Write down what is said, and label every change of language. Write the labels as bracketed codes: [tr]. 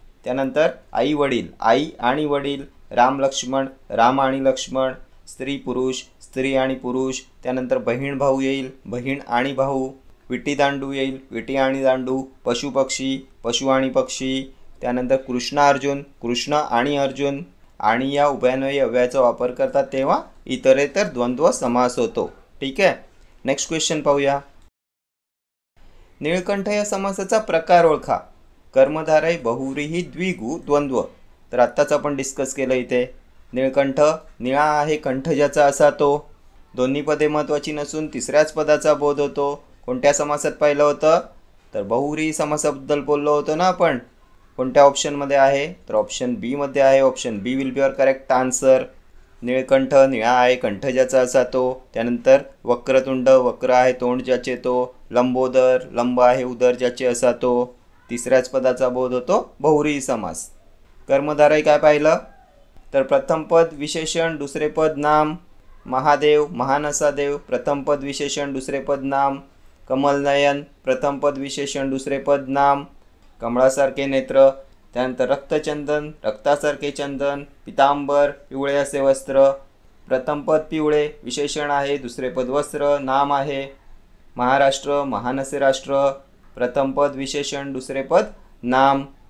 [mr] त्यानंतर आई वडील, आई आणि वडील, राम लक्ष्मण, राम आणि लक्ष्मण, स्त्री पुरुष, स्त्री आणि पुरुष, त्यानंतर बहीण भाऊ येईल, बहीण आणि भाऊ, विटी दांडू येईल, विटी आणि दांडू, पशु पक्षी, पशु आणि पक्षी, त्यानंतर कृष्ण अर्जुन, कृष्ण आणि अर्जुन, आणि या उभयान्वयी अव्ययाचा वापर करतात तेव्हा इतरेतर द्वंद्व समास होतो। ठीक आहे, नेक्स्ट क्वेश्चन पाहूया। निळकंठ या समासाचा प्रकार ओळखा। कर्मधारय, बहुव्रीही, द्विगु, द्वंद्व। तर आत्ताच आपण डिस्कस केलं इथे। निळकंठ, निळा आहे कंठ ज्याचा असा तो, दोन्ही पदे महत्त्वाची नसून तिसऱ्याच पदाचा बोध होतो। कोणत्या समासात पाहिलं होतं? तर बहुव्रीही समासाबद्दल बोललो होतो ना आपण। कोणत्या ऑप्शनमध्ये आहे? तर ऑप्शन बी मध्ये आहे। [en] Option B will be your correct answer. [mr] Nilkanth, निळा आहे कंठ ज्याचा असा तो, त्यानंतर वक्रतुंड, वक्र आहे तोंड ज्याचे तो, लंबोदर, लंब आहे उदर ज्याचे असा तो, तिसऱ्याच पदाचा बोध होतो बहुव्रीही समास। कर्मधारय काय पाहिलं? तर प्रथम पद विशेषण दुसरे पद नाम। महादेव, महान असा देव, प्रथम पद विशेषण दुसरे पद नाम। कमल नयन, प्रथम पद विशेषण दुसरे पद नाम। कमळासारखे नेत्र, त्यानंतर रक्तचंदन, रक्तासारखे चंदन, पितांबर, पिवळे असे वस्त्र, प्रथम पद पिवळे विशेषण आहे दुसरे पद वस्त्र नाम आहे। महाराष्ट्र, महान असे राष्ट्र, प्रथम पद विशेषण दुसरे पद नाम।